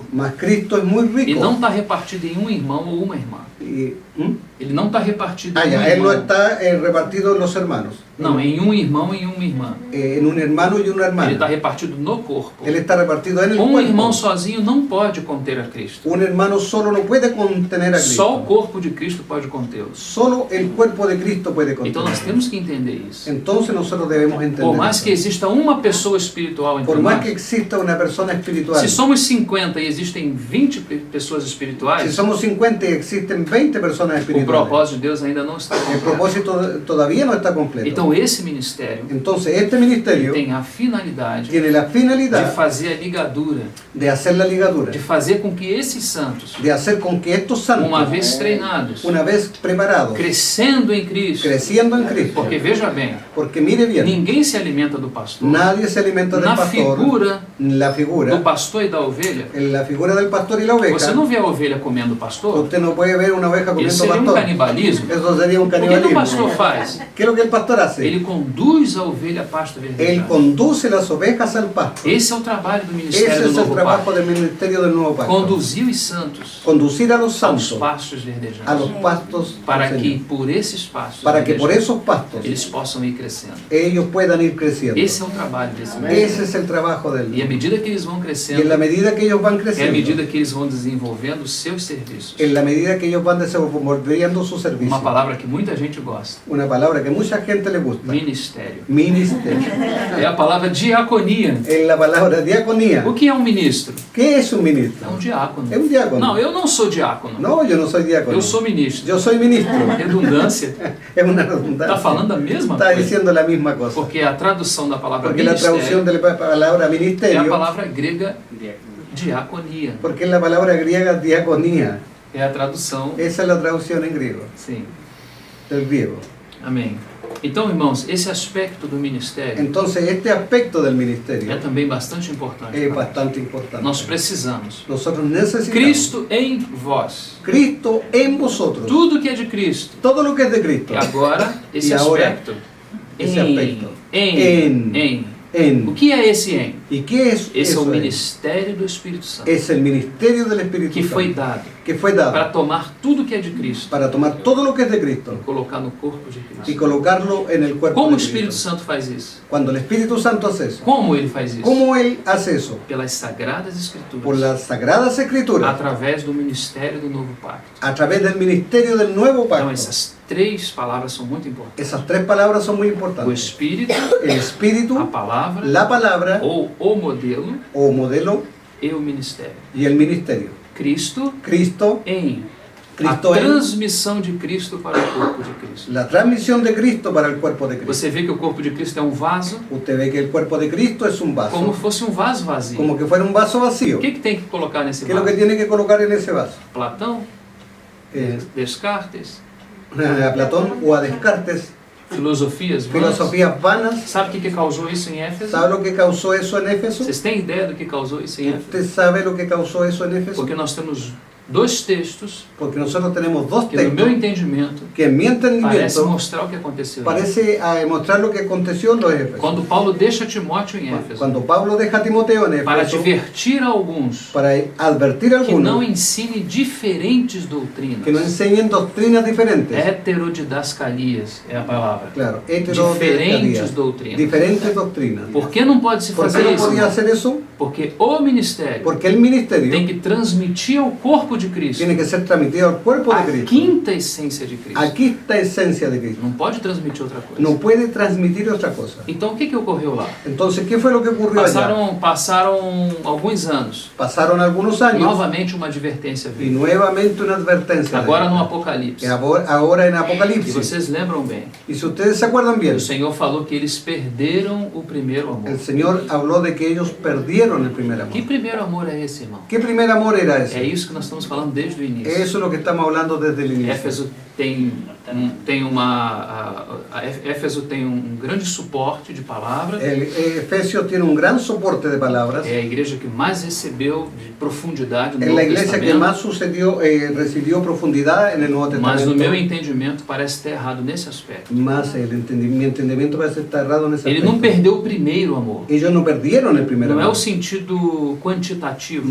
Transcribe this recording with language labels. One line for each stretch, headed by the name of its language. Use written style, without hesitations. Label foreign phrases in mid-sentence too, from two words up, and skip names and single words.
Spanish: Mas Cristo es muy e rico.
Portuguese: não está repartido em um irmão ou uma irmã. Ele não está repartido em um
Spanish: Él no
Portuguese: irmão.
Spanish: está repartido en los hermanos.
Portuguese: Não, em um irmão e uma irmã.
Spanish: En un hermano y una
Portuguese: Ele está
Spanish: hermana.
Portuguese: repartido no corpo.
Spanish: Él está repartido en el
Portuguese: Um irmão
Spanish: cuerpo.
Portuguese: sozinho não pode conter a Cristo.
Spanish: Un hermano solo no puede contener a
Portuguese: Só o
Spanish: Cristo.
Portuguese: corpo de Cristo pode contê-lo.
Spanish: Solo el cuerpo de Cristo puede
Portuguese: Então nós
Spanish: contenerlo.
Portuguese: temos que entender isso.
Spanish: Entonces nosotros debemos entender
Portuguese: Por mais
Spanish: eso.
Portuguese: que exista uma pessoa espiritual entre
Spanish: Por más que
Portuguese: nós,
Spanish: exista una persona espiritual,
Portuguese: se somos 50 e existem 20 pessoas
Spanish: si
Portuguese: espirituais,
Spanish: somos 50 y existen 20 personas
Portuguese: o
Spanish: espirituales,
Portuguese: propósito de Deus ainda não está
Spanish: el
Portuguese: completo.
Spanish: propósito todavía no está completo.
Portuguese: Então esse ministério
Spanish: Entonces este ministerio
Portuguese: tem a finalidade
Spanish: tiene la
Portuguese: de
Spanish: finalidad
Portuguese: fazer a ligadura,
Spanish: de hacer la ligadura,
Portuguese: de fazer com que esses santos,
Spanish: de hacer con que estos santos,
Portuguese: uma vez treinados,
Spanish: una vez preparados,
Portuguese: crescendo em Cristo,
Spanish: creciendo en Cristo,
Portuguese: porque veja bem,
Spanish: porque mire bien,
Portuguese: ninguém se alimenta do pastor.
Spanish: nadie se alimenta del
Portuguese: Na
Spanish: pastor,
Portuguese: figura
Spanish: la
Portuguese: do
Spanish: figura,
Portuguese: pastor e da ovelha,
Spanish: en la figura del pastor y la
Portuguese: você
Spanish: oveja.
Portuguese: não vê a ovelha comendo o pastor,
Spanish: Usted no puede ver una oveja
Portuguese: eles
Spanish: comiendo
Portuguese: seria um
Spanish: pastor.
Portuguese: canibalismo.
Spanish: Eso sería un
Portuguese: O que o pastor
Spanish: canibalismo.
Portuguese: faz?
Spanish: ¿Qué es lo que el pastor hace?
Portuguese: Ele conduz a ovelha a pasto
Spanish: Él
Portuguese: verdejante.
Spanish: conduce las ovejas al pasto.
Portuguese: Esse é o trabalho do
Spanish: Ese
Portuguese: ministério do
Spanish: es el
Portuguese: novo
Spanish: trabajo
Portuguese: pacto.
Spanish: del ministerio del nuevo pacto.
Portuguese: Conduzir os santos
Spanish: Conducir a los
Portuguese: aos
Spanish: santos
Portuguese: pastos
Spanish: a
Portuguese: verdejantes.
Spanish: los pastos
Portuguese: Para
Spanish: del
Portuguese: que
Spanish: Señor.
Portuguese: por esses pastos
Spanish: Para que por
Portuguese: verdejantes,
Spanish: esos pastos
Portuguese: eles possam ir crescendo.
Spanish: ellos puedan ir creciendo.
Portuguese: Esse é o trabalho desse
Spanish: Ese
Portuguese: ministério.
Spanish: es el trabajo del
Portuguese: E à medida que eles vão
Spanish: Y en
Portuguese: crescendo,
Spanish: la medida que ellos van
Portuguese: é à
Spanish: creciendo,
Portuguese: medida que eles vão desenvolvendo os seus serviços.
Spanish: en la medida que ellos van desenvolviendo su servicio.
Portuguese: Uma palavra que muita gente gosta.
Spanish: Una palabra que mucha gente le gusta.
Portuguese: Ministério.
Spanish: Ministerio.
Portuguese: É a palavra diaconia.
Spanish: En la palabra diaconía.
Portuguese: O que é um ministro?
Spanish: ¿Qué es un
Portuguese: É
Spanish: ministro?
Portuguese: um diácono.
Spanish: Es un diácono.
Portuguese: Não, eu não sou diácono.
Spanish: No, yo no soy diácono.
Portuguese: Eu sou ministro.
Spanish: Yo soy ministro.
Portuguese: Redundância.
Spanish: Es una
Portuguese: Está
Spanish: redundancia.
Portuguese: falando a mesma
Spanish: Está
Portuguese: coisa.
Spanish: diciendo la misma cosa.
Portuguese: Porque a tradução da palavra
Spanish: Porque la traducción
Portuguese: ministério
Spanish: de la palabra
Portuguese: é a
Spanish: ministerio,
Portuguese: palavra grega diaconia.
Spanish: porque es la palabra griega diaconía.
Portuguese: É a tradução.
Spanish: Esa es la traducción en griego,
Portuguese: Sim.
Spanish: del griego.
Portuguese: Amém. Então, irmãos, esse aspecto do ministério
Spanish: Entonces, este aspecto del
Portuguese: é
Spanish: ministerio
Portuguese: também bastante importante.
Spanish: es
Portuguese: para nós.
Spanish: bastante importante.
Portuguese: Nós precisamos.
Spanish: Nosotros necesitamos
Portuguese: Cristo em vós.
Spanish: Cristo en vosotros.
Portuguese: Tudo que é de Cristo.
Spanish: Todo lo que es de Cristo.
Portuguese: E agora, esse E agora, aspecto. esse aspecto. Em. O
Spanish: En.
Portuguese: que é esse em?
Spanish: ¿Y qué es
Portuguese: Esse é o
Spanish: eso?
Portuguese: ministério do Espírito Santo.
Spanish: Es el ministerio del Espíritu
Portuguese: Que foi
Spanish: Santo,
Portuguese: dado
Spanish: que fue dado
Portuguese: para tomar tudo que é de Cristo
Spanish: para tomar todo lo que es de Cristo
Portuguese: e colocar no corpo de
Spanish: y
Portuguese: Cristo.
Spanish: colocarlo en el cuerpo
Portuguese: Como o
Spanish: de
Portuguese: Espírito
Spanish: Cristo.
Portuguese: Santo faz isso?
Spanish: Cuando el Espíritu Santo hace eso,
Portuguese: Como ele faz isso?
Spanish: ¿cómo Él hace eso?
Portuguese: Pelas Sagradas
Spanish: Por
Portuguese: Escrituras.
Spanish: las Sagradas Escrituras,
Portuguese: Através do ministério do Novo Pacto.
Spanish: a través del ministerio del Nuevo
Portuguese: Então,
Spanish: Pacto.
Portuguese: essas três palavras são muito importantes.
Spanish: Esas tres palabras son muy
Portuguese: O
Spanish: importantes.
Portuguese: Espírito,
Spanish: El Espíritu,
Portuguese: a palavra,
Spanish: la palabra
Portuguese: ou o modelo
Spanish: o modelo
Portuguese: e o ministério.
Spanish: y el ministerio.
Portuguese: Cristo
Spanish: Cristo,
Portuguese: em.
Spanish: Cristo
Portuguese: a em. transmissão de Cristo para o corpo de Cristo.
Spanish: la transmisión de Cristo para el cuerpo de Cristo.
Portuguese: Você vê que o corpo de Cristo é um vaso,
Spanish: Usted ve que el cuerpo de Cristo es un
Portuguese: como
Spanish: vaso,
Portuguese: fosse um vaso vazio.
Spanish: como que fuera un vaso vacío.
Portuguese: O que tem que colocar nesse
Spanish: ¿Qué es lo que
Portuguese: vaso?
Spanish: tiene que colocar en ese vaso?
Portuguese: Platão,
Spanish: Eh,
Portuguese: Descartes,
Spanish: a Platón o a Descartes,
Portuguese: filosofias vãs.
Spanish: filosofías vanas.
Portuguese: Sabe o que causou isso em Éfeso?
Spanish: ¿Sabe lo que causó eso en Éfeso?
Portuguese: Vocês têm ideia do que causou isso em Éfeso?
Spanish: ¿Usted sabe lo que causó eso en Éfeso?
Portuguese: Porque nós temos dois textos
Spanish: Porque nosotros tenemos dos
Portuguese: que, no meu
Spanish: textos
Portuguese: entendimento,
Spanish: que en mi
Portuguese: parece
Spanish: entendimiento
Portuguese: mostrar o que aconteceu. em Éfeso.
Spanish: parece mostrar lo que aconteció en los Éfesos.
Portuguese: Quando Paulo deixa Timóteo em Éfeso
Spanish: Cuando Pablo deja a Timoteo en
Portuguese: para
Spanish: Éfeso
Portuguese: advertir a alguns
Spanish: para advertir a
Portuguese: que não
Spanish: algunos
Portuguese: ensine diferentes doutrinas.
Spanish: que no enseñen doctrinas diferentes.
Portuguese: Heterodidascalias é a palavra.
Spanish: Claro,
Portuguese: Diferentes doutrinas.
Spanish: diferentes doctrinas.
Portuguese: Por que não pode se
Spanish: ¿Por qué
Portuguese: fazer
Spanish: no
Portuguese: isso?
Spanish: podía
Portuguese: irmão?
Spanish: hacer eso?
Portuguese: Porque o ministério
Spanish: Porque el ministerio
Portuguese: tem que transmitir ao corpo de Cristo
Spanish: tiene que ser transmitido al cuerpo de
Portuguese: a
Spanish: Cristo.
Portuguese: quinta essência de Cristo.
Spanish: Aquí está la esencia de Cristo.
Portuguese: Não pode transmitir outra coisa.
Spanish: No puede transmitir otra cosa.
Portuguese: Então o que ocorreu lá?
Spanish: Entonces, ¿qué fue lo que ocurrió allá?
Portuguese: Passaram alguns anos.
Spanish: Pasaron algunos años
Portuguese: Novamente uma advertência
Spanish: y
Portuguese: veio.
Spanish: nuevamente una advertencia.
Portuguese: Agora no
Spanish: de
Portuguese: Apocalipse.
Spanish: ahora en
Portuguese: E
Spanish: Apocalipsis.
Portuguese: vocês lembram bem.
Spanish: Y si ustedes se acuerdan bien,
Portuguese: O Senhor falou que eles perderam o primeiro amor.
Spanish: el Señor habló de que ellos perdieron el primer amor.
Portuguese: Que primeiro amor é esse, irmão?
Spanish: ¿Qué primer amor era
Portuguese: É
Spanish: ese?
Portuguese: isso que nós estamos falando desde o início.
Spanish: Eso es lo que estamos hablando desde el inicio.
Portuguese: Éfeso Éfeso tem um grande suporte de palavra.
Spanish: El Efesios tiene un gran soporte de palabras.
Portuguese: É a igreja que mais recebeu de profundidade no
Spanish: Es
Portuguese: Novo
Spanish: la iglesia que
Portuguese: Testamento.
Spanish: más recibió profundidad en el Nuevo
Portuguese: Mas no meu
Spanish: Testamento.
Portuguese: entendimento parece ter errado nesse aspecto.
Spanish: Más mi entendimiento parece estar errado en ese
Portuguese: Ele não
Spanish: aspecto.
Portuguese: perdeu o primeiro amor.
Spanish: Ellos no perdieron el primer
Portuguese: Não é
Spanish: amor.
Portuguese: o sentido quantitativo,